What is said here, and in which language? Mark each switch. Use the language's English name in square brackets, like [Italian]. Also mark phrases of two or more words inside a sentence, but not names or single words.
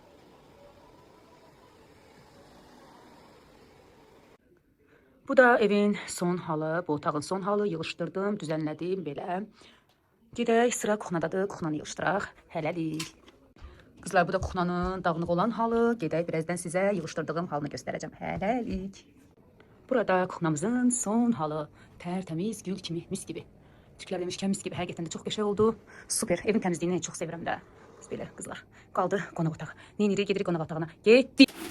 [Azerbaijani] Bu da evin son halı, bu otağın son halı. Yığışdırdım, düzenlədim belə. Gedək sıra kuxnadadır. Kuxnanı yığışdıraq. Hələlik. Kızlar bu da kuxnanın dağınıq olan halı. Gedək birazdan sizə yığışdırdığım halını göstərəcəm. Hələlik. Burada kuxnamızın son halı. [Turkish] Tertemiz gül kimi, mis gibi. Türkler demişken mis gibi. [Azerbaijani] Həqiqətən də çox qəşəng oldu. Super. Evin təmizliyini çox sevirəm də. Biz belə kızlar. Qaldı qonaq otağı. Neyinirik, gedirik qonaq otağına. Getdik.